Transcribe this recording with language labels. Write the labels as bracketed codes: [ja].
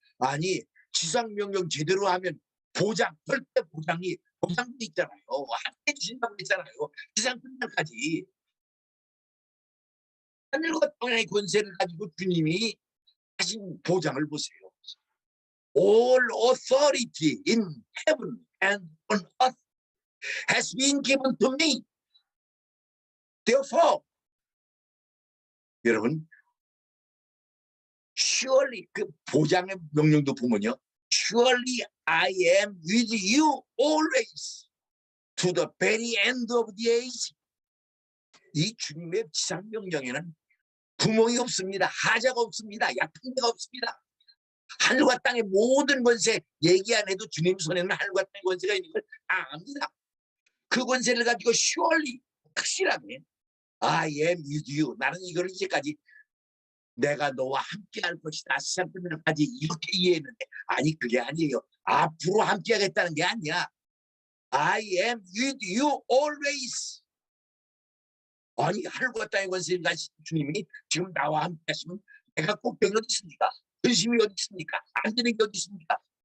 [ko] 아니, 지상명령 제대로 하면 보장, 절대 보장도 있잖아요. 함께 해주신다고 했잖아요. 지상 끝날까지. 하늘과 땅의 권세를 가지고 주님이 하신 보장을 보세요. [en] All authority in heaven and on earth has been given to me. [ko] Therefore, 여러분, surely 그 보장의 명령도 보면요, [en] surely I am with you always to the very end of the age. [ko] 이 주님의 지상 명령에는 구멍이 없습니다. 하자가 없습니다. 약한 데가 없습니다. 하늘과 땅의 모든 권세 얘기 안 해도 주님 손에는 하늘과 땅의 권세가 있는 걸 다 압니다. 그 권세를 가지고 [en] surely [ko] 확실하게 [en] I am with you. [ko] 나는 이걸 이제까지 내가 너와 함께 할 것이다. 세상 끝날까지 이렇게 이해했는데 아니 그게 아니에요. 앞으로 함께 하겠다는 게 아니야. [en] I am with you always. [ko] 아니 하늘과 땅의 권세를 가신 주님이 지금 나와 함께 하시면 내가 꼭 병이 어디 있습니까? 근심이 어디 있습니까? 안 되는 게 어디 있습니까?